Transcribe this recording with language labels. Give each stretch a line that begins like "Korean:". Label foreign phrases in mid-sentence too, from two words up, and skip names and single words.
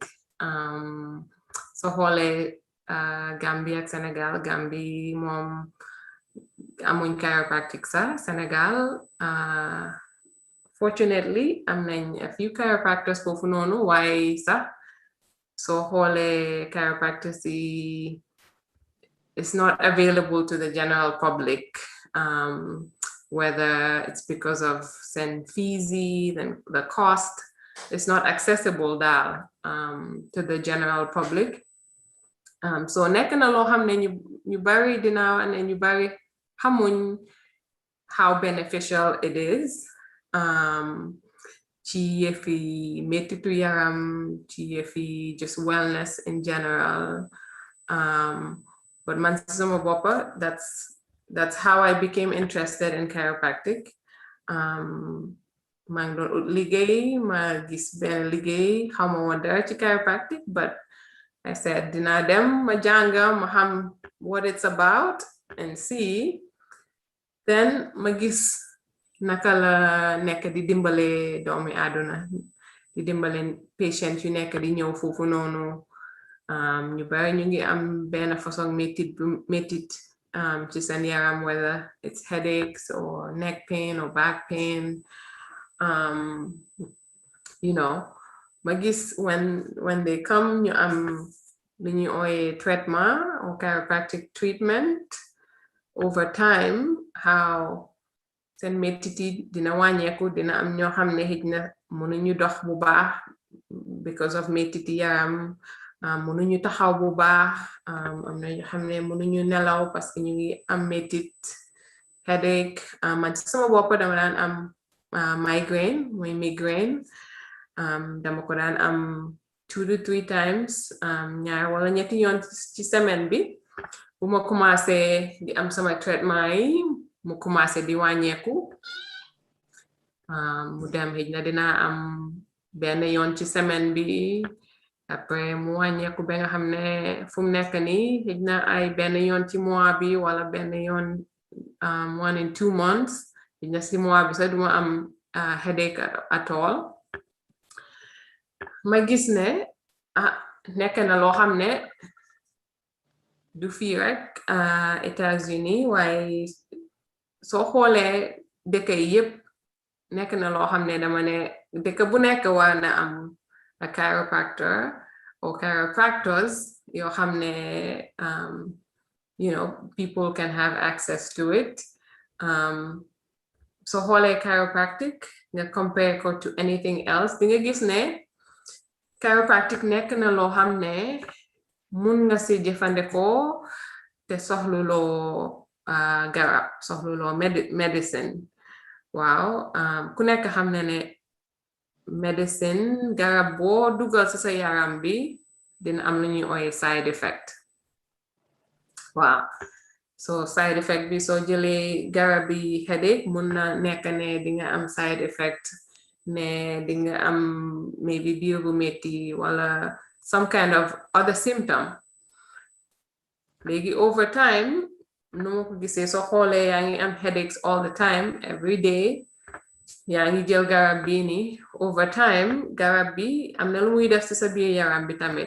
Wolof: So xoolee Gambie ak Sénégal, Gambie moom amuñ chiropractic sax. Sénégal fortunately am nañ
English: a few chiropractors
Wolof: foofu noonu, waaye sax soo xoolee chiropractic
English: is not available to the general public. whether it's because of seen fees, then the cost is not accessible to the general public.
Wolof: So nekk na loo xam ne ñu bari dinaaw and ñu bari xamuñ
English: how beneficial it is
Wolof: ci yëfi mettitu yaram, ci yëfi
English: just wellness in general.
Wolof: But man sama boppa,
English: that's how I became interested in chiropractic.
Wolof: maa ngi doon ut liggéey, ma gis benn liggéey, xawma woon dara ci chiropractic,
English: but I said
Wolof: dina dem ma jànga ma xam
English: what it's about and see.
Wolof: Then ma gis naka la nekk di dimbale doomi àdduna, di dimbale patient yu nekk di ñëw foofu noonu. Ñu bari ñu ngi am benn façon métit ci seen yaram,
English: whether it's headaches or neck pain or back pain. You know,
Wolof: ma gis
English: when they come
Wolof: ñu am lu ñuy ooye traitement or
English: chiropractic treatment over time,
Wolof: how seen métit yi dina wàññeeku, dina am ñoo xam ne xëj na mënuñu dox bu baax
English: because of
Wolof: métit yaram, mënuñu taxaw bu baax, am na ñoo xam ne mënuñu nelaw
French: parce que
Wolof: ñu ngi am métit, headache. Man sama bopp dama daan am migraine, mooy migraine.
English: Dama ko daan am 2 to 3 times,
Wolof: ñaar wala ñetti yoon ci semaine bi. Bu ma commencé di am sama traitement yi, mu commencé di wàññeeku, mu dem xëj na dina am benn yoon ci semaine bi, après mu wàññeeku ba nga xam ne fu mu nekk nii xëj na ay benn yoon ci mois bi wala benn yoon
English: 1 in 2 months.
Wolof: xëj na ci mois bi sax duma am
English: headache at all.
Wolof: Ma gis ne nekk na loo xam ne du fii rek États-Unis, waaye soo xoolee dëkk yi yëpp nekk na loo xam ne dama ne dëkk bu nekk war na am
English: a chiropractor or chiropractors
Wolof: yoo xam ne
English: you know, people can have access to it.
Wolof: So xoolee chiropractic nga compare ko
English: to anything else,
Wolof: di nga gis ne chiropractic nekk na loo xam ne mun nga si jëfandikoo te soxluloo garab, soxluloo medicine. Waaw, ku nekk xam ne medicine, garab boo dugal ci sa yaram bi dina am lu ñuy ooye side effect. Waaw, so side effect bi soo jëlee garab bi headache, mun na nekk ne di nga am side effect ne di nga am maybe biir bu metti wala
English: some kind of other symptom. Léegi over time,
Wolof: nu ma ko gisee soo xoolee yaa ngi am headaches
English: all the time, every day,
Wolof: yaa ngi jël garab bi ni,
English: over time
Wolof: garab bi am na lu muy def ci sa biir yaram bi tamit.